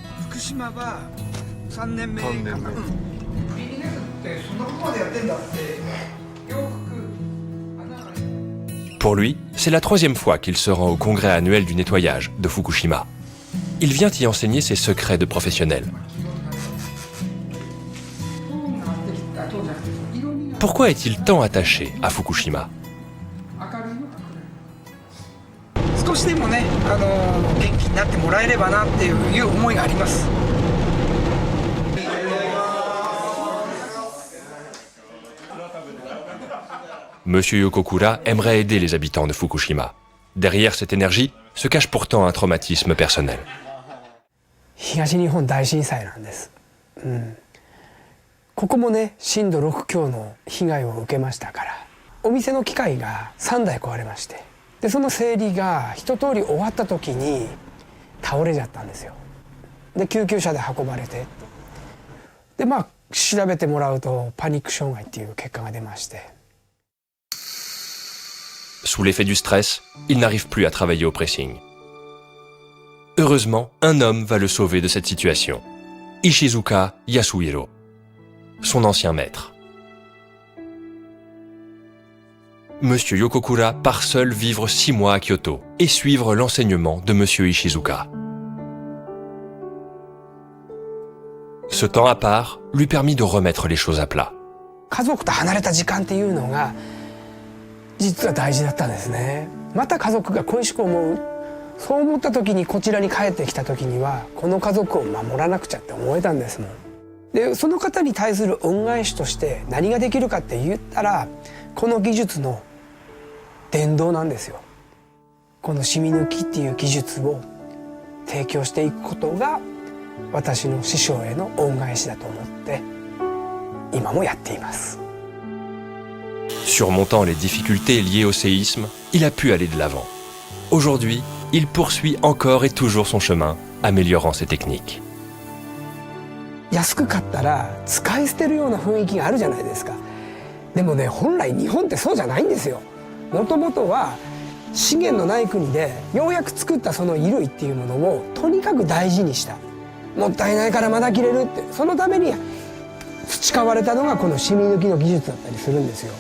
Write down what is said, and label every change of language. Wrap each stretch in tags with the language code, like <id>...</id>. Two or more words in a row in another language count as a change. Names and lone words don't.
<fr>Pour lui, c'est la 3e fois qu'il se rend au congrès annuel du nettoyage de Fukushima. Il vient y enseigner ses secrets de professionnel. Pourquoi est-il tant attaché à Fukushima?</fr> <ja>少しでもね、元気になってもらえればなっていう思いがあります。</ja> <fr>Monsieur Yokokura aimerait aider les habitants de Fukushima. Derrière cette énergie se cache pourtant un traumatisme personnel.</fr> <ja>東日本大震災なんです。ここもね、震度6強の被害を受けましたから、お店の機械が3台壊れまして、でその整理が一通り終わった時に倒れちゃったんですよ。で救急車で運ばれて、で調べてもらうとパニック障害っていう結果が出まして。</ja> <fr>Sous l'effet du stress, il n'arrive plus à travailler au pressing. Heureusement, un homme va le sauver de cette situation. Ishizuka Yasuhiro, son ancien maître. Monsieur Yokokura part seul vivre 6 mois à Kyoto et suivre l'enseignement de Monsieur Ishizuka. Ce temps à part lui permit de remettre les choses à plat.</fr> <ja>家族と離れた時間っていうのが実は大事だったんですね。また家族が恋しく思う。そう思った時にこちらに帰ってきた時にはこの家族を守らなくちゃって思えたんですもん。でその方に対する恩返しとして何ができるかって言ったら、この技術の伝道なんですよ。この染み抜きっていう技術を提供していくことが私の師匠への恩返しだと思って今もやっています。</ja> <fr>Surmontant les difficultés liées au séisme, il a pu aller de l'avant. Aujourd'hui, il poursuit encore et toujours son chemin, améliorant ses techniques.</fr> <ja>安く買ったら使い捨てるような雰囲気があるじゃないですか。でもね、本来日本ってそうじゃないんですよ。もともとは資源のない国でようやく作ったその衣類っていうものをとにかく大事にした。もったいないからまだ着れるって、そのために培われたのがこの染み抜きの技術だったりするんですよ。</ja>